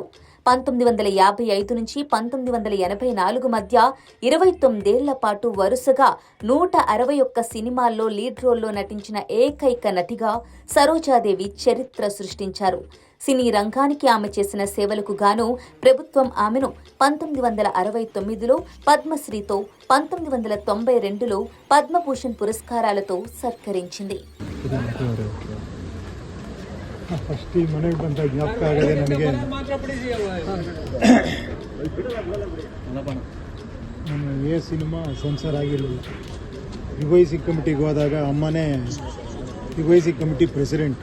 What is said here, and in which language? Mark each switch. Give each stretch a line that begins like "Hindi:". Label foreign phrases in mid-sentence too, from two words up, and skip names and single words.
Telugu: 1955 నుంచి 1984 మధ్య 29 ఏళ్ల పాటు వరుసగా 161 సినిమాల్లో లీడ్ రోల్లో నటించిన ఏకైక నటిగా సరోజాదేవి చరిత్ర సృష్టించారు. సినీ రంగానికి ఆమె చేసిన సేవలకు గాను ప్రభుత్వం ఆమెను 1969లో పద్మశ్రీతో, 1992లో పద్మభూషణ్ పురస్కారాలతో సత్కరించింది.
Kannada: ಫಸ್ಟ್ ಈ ಮನೆಗೆ ಬಂದ ಜ್ಞಾಪಕ ಆಗದೆ ನನಗೆ ನಾನು ಸಿನಿಮಾ ಸೆನ್ಸರ್ ಆಗಿರಲಿಲ್ಲ. ಯುವೈಸಿ ಕಮಿಟಿಗೆ ಹೋದಾಗ ಅಮ್ಮನೇ ಯುವೈಸಿ
English: committee president.